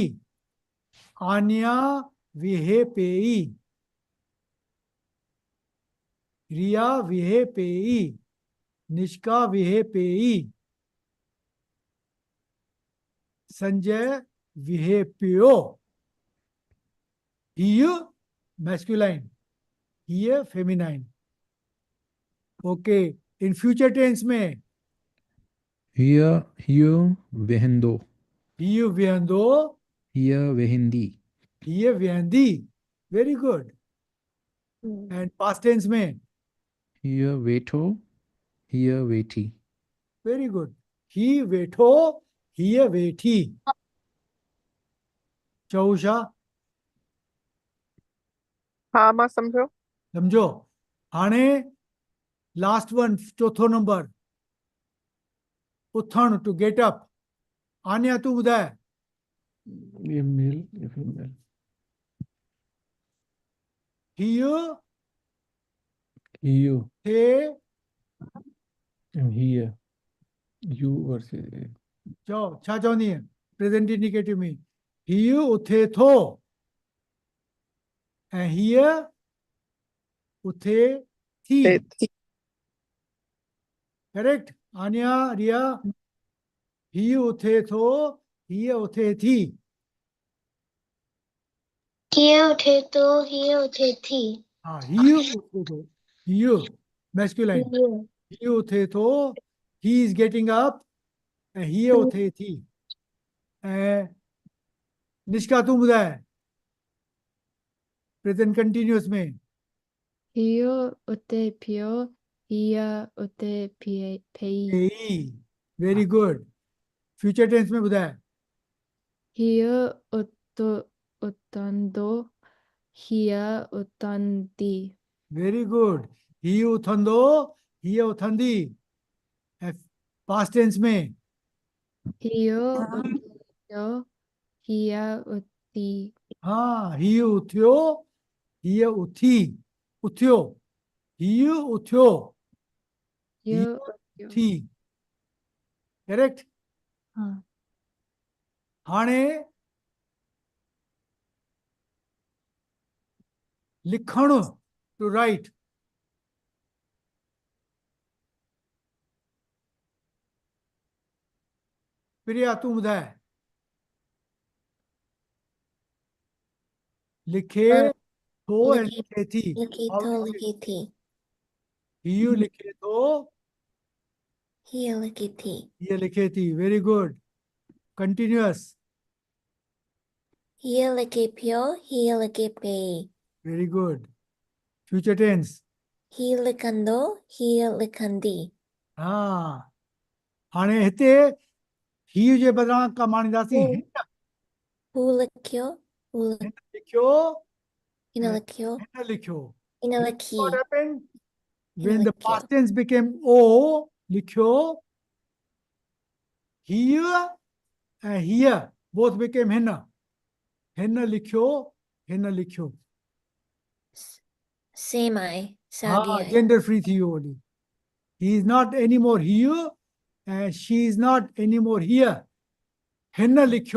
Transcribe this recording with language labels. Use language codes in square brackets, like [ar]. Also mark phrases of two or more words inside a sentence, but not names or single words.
[sd] आन्या वेहे पेई, रिया वेहे पेई, निष्का वेहे पेई, संजय वेहे पियो। हीउ मैस्कुलाइन, हीअ फेमिनाइन। [en] okay, in future tense में [sd] हीअ वेहंदो, हीउ वेहंदो, हीअ वेहिंदी। हीअ वेहंदी। [en] very good. and past tense में [sd] हीअ वेठो, हीअ वेठी। [en] very good, [sd] ही वेठो, हीअ वेठी। चओ छा? हाँ मां सम्झो। सम्झो? हाणे [en] last one, [sd] चौथो नंबर, उथण, [en] to get up. [sd] आन्या तूं ॿुधाए। ये मेल, ये फीमेल। हीउ हीअ, थे, हीअ, [en] you versus [sd] चओ छा चवंदी [en] present indicative [sd] में? हीउ उथे थो ऐं हीअ उथे थी। करेक्ट? आन्या, रिया, हीउ उथे थो, हीअ उथे थी। हीअ उठे तो, हीअ उठे थी। हाँ, हीउ उथे थो, हीउ मैस्कुलाइन, हीअ हीउ उथे थो, [en] he is getting up, [sd] ऐं हीअ उथे थी। ऐं निष्का तूं ॿुधाए [en] present continuous [sd] में। हीअ उते पियो, हीअ उते पई। पेई, [en] very good. future tense [sd] में ॿुधाए। हीअ उथंदो, हीअ उथंदी। [en] very good, [sd] हीउ उथंदो, हीअ उथंदी। ऐं [en] past tense [sd] में हीअ उथियो, हीअ उथी। हाँ, हीउ उथियो, हीअ उथी। उथियो, हीउ उथियो, हीअ हीअ उथियो। उथी। करेक्ट? हाँ। हाणे लिखणु, [en] to write. [sd] प्रिया तू ॿुधाए लिखे थो ऐं लिखे लिखे थी लिखे [en] How [sd] थो [en] do you say? [sd] लिखे थी हीउ लिखे थो हीअ लिखे थी हीअ लिखे थी [en] very good continuous [sd] हीअ लिखे पियो हीअ लिखे पई [en] very good future tense [sd] हीअ लिखंदो हीअ लिखंदी हा हाणे हिते हीउ जे बदिरां का माणींदासीं हू हिन हू लिखियो हू हिन लिखियो हिन ऐं लिखियो हिन लिखियो हिन [en] Then [sd] लिखी [en] what happened [sd] हिन [en] when the [sd] लिखियो [en] past tense became o [sd] लिखियो हीउ ऐं हीअ [en] both became [sd] हिन लिखियो हिन लिखियो सेम आहे हा साॻी आहे [en] gender free [sd] थी वियो वरी [en] he is not anymore [sd] हीउ [en] and she is not anymore [sd] हीअ हिन लिखियो